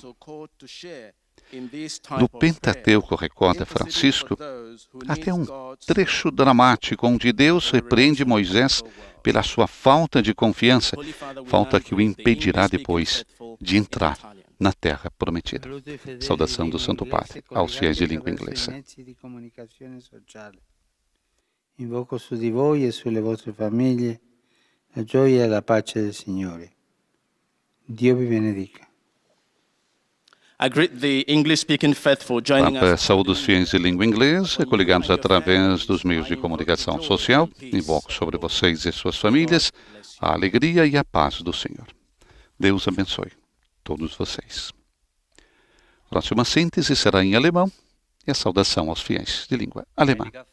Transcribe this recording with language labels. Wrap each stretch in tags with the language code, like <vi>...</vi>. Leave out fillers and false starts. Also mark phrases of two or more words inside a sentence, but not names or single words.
<pt>No Pentateuco, recorda Francisco, até um trecho dramático onde Deus repreende Moisés pela sua falta de confiança, falta que o impedirá depois de entrar na terra prometida. Saudação do Santo Padre aos fiéis de língua inglesa.</pt> <it>Invoco su di voi e sulle vostre famiglie la gioia e la pace del Signore. Dio vi benedica.</it> <en>I greet the English-speaking faithful joining</en> <pt>Papa</pt> <en>us.</en> <pt>saúde os fiéis de língua inglesa, coligados através dos meios de comunicação social. Invoco sobre vocês e suas famílias a alegria e a paz do Senhor. Deus abençoe todos vocês. Próxima síntese será em alemão e a saudação aos fiéis de língua alemã.</pt>